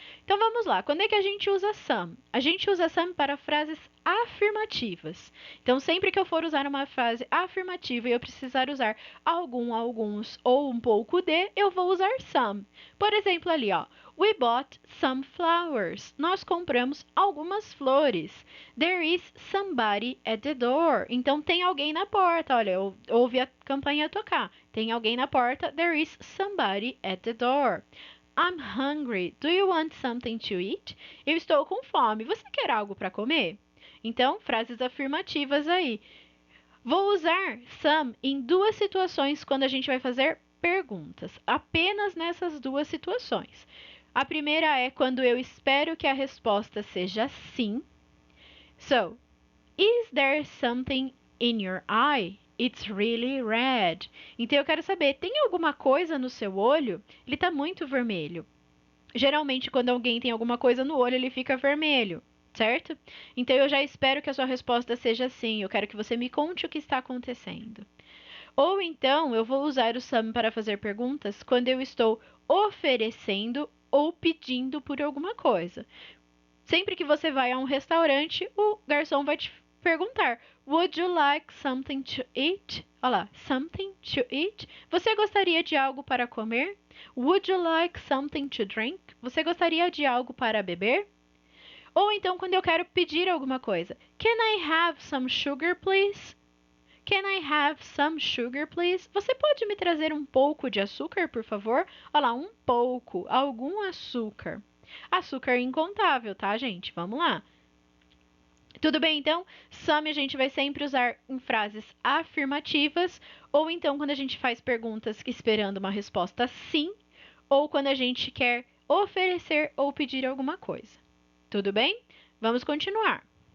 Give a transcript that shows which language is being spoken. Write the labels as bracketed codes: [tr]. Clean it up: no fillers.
[pt] Então vamos lá, quando é que a gente usa some? A gente usa some para frases afirmativas. Então sempre que eu for usar uma frase afirmativa e eu precisar usar algum, alguns ou um pouco de, eu vou usar some. Por exemplo ali, ó. [en] We bought some flowers. [pt] Nós compramos algumas flores. [en] There is somebody at the door. [pt] Então tem alguém na porta. Olha, eu ouvi a campainha tocar. Tem alguém na porta. [en] There is somebody at the door. I'm hungry. Do you want something to eat? [pt] Eu estou com fome. Você quer algo para comer? Então, frases afirmativas aí. Vou usar some em duas situações quando a gente vai fazer perguntas. Apenas nessas duas situações. A primeira é quando eu espero que a resposta seja sim. [en] So, is there something in your eye? It's really red. [pt] Então eu quero saber, tem alguma coisa no seu olho? Ele está muito vermelho. Geralmente, quando alguém tem alguma coisa no olho, ele fica vermelho, certo? Então eu já espero que a sua resposta seja sim. Eu quero que você me conte o que está acontecendo. Ou então, eu vou usar o some para fazer perguntas quando eu estou oferecendo ou pedindo por alguma coisa. Sempre que você vai a um restaurante, o garçom vai te perguntar: [en] Would you like something to eat? [pt] Olha lá, [en] something to eat. [pt] Você gostaria de algo para comer? [en] Would you like something to drink? [pt] Você gostaria de algo para beber? Ou então, quando eu quero pedir alguma coisa: [en] Can I have some sugar, please? Can I have some sugar, please? [pt] Você pode me trazer um pouco de açúcar, por favor? Olha lá, um pouco, algum açúcar. Açúcar incontável, tá, gente? Vamos lá. Tudo bem, então? Some a gente vai sempre usar em frases afirmativas, ou então quando a gente faz perguntas esperando uma resposta sim, ou quando a gente quer oferecer ou pedir alguma coisa. Tudo bem? Vamos continuar.